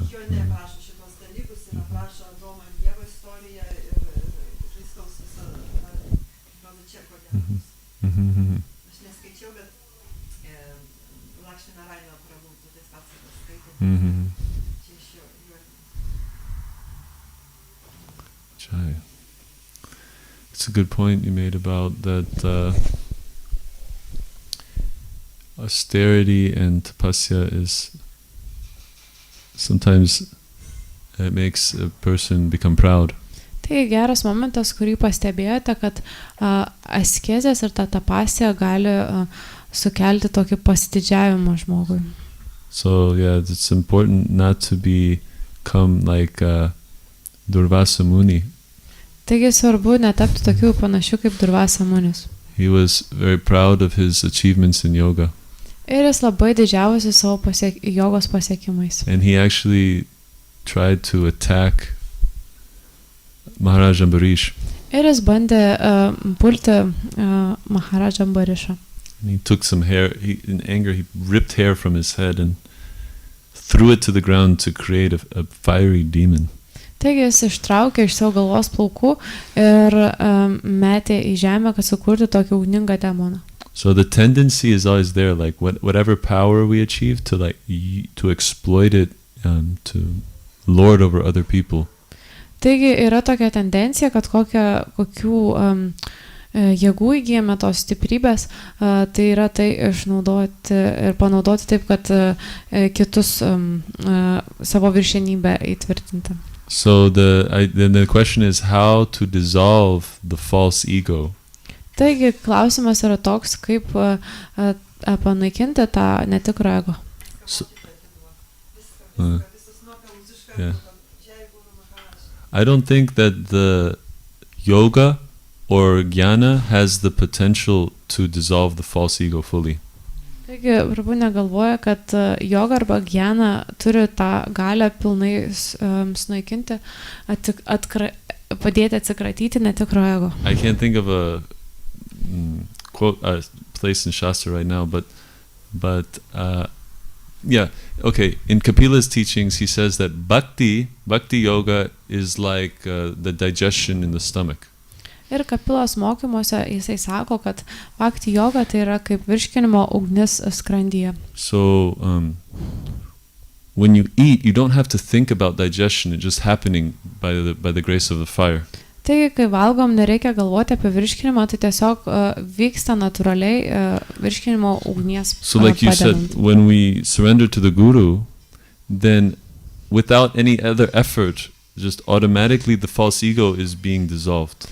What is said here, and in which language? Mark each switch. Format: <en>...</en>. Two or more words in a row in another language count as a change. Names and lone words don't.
<lt>Jo neaprašo šitos dalykus ir aprašo Adomo ir Dievo istoriją ir Kristaus visą, gal čia ko gero. Aš neskaičiau, bet Lakšmi Naraino prabhu, tas pasakas skaitė. Čia iš jo. Chai.</lt> <en>It's a good point you made about that austerity and tapasya is sometimes it makes a person become proud.</en> <lt>Tai geras momentas, kurį pastebėjote, kad askezės ir ta tapasija gali sukelti tokį pasididžiavimą žmogui.</lt> <en>So yeah, it's important not to become like Durvasa Muni.</en> <lt>Taigi svarbu netapti tokių panašių kaip Durvasa Munis.</lt> <en>He was very proud of his achievements in yoga.</en> <lt>Ir jis labai didžiavosi savo jogos pasiekimais.</lt> <en>And he actually tried to attack Maharaj Ambarish.</en> <lt>Ir jis bandė pulti Maharaj Ambarishą.</lt> <en>And he took some hair, in anger he ripped hair from his head and threw it to the ground to create a fiery demon.</en> <lt>Taigi jis ištraukė iš savo galvos plaukų ir metė į žemę, kad sukurti tokį ugningą demoną.</lt> <en>So the tendency is always there, like whatever power we achieve, to to exploit it, to lord over other people.</en> <lt>Taigi yra tokia tendencija, kad kokių jėgų įgyjame tos stiprybės, tai yra tai išnaudoti ir panaudoti taip, kad kitus savo viršenybę įtvirtinti.</lt> <en>So then the question is how to dissolve the false ego.</en> <lt>Taigi klausimas yra toks, kaip panaikinti tą netikrą ego.</lt> <en>Yeah. I don't think that the yoga or jnana has the potential to dissolve the false ego fully.</en> <lt>Taigi, prabhu negalvoja, kad joga arba jnana turi tą galę pilnai sunaikinti, padėti atsikratyti netikro ego.</lt> <en>I can't think of a quote a place in Shastra right now, but yeah, okay. In Kapila's teachings, he says that bhakti yoga is like the digestion in the stomach.</en> <lt>Ir Kapilos mokymuose jisai sako, kad bhakti yoga tai yra kaip virškinimo ugnis skrandyje.</lt> <en>So when you eat, you don't have to think about digestion; it's just happening by the grace of the fire.</en> <lt>Taigi, kai valgom, nereikia galvoti apie virškinimą, tai tiesiog vyksta natūraliai virškinimo ugnies.</lt> <en>So like you said, when we surrender to the Guru, then without any other effort, just automatically the false ego is being dissolved.</en>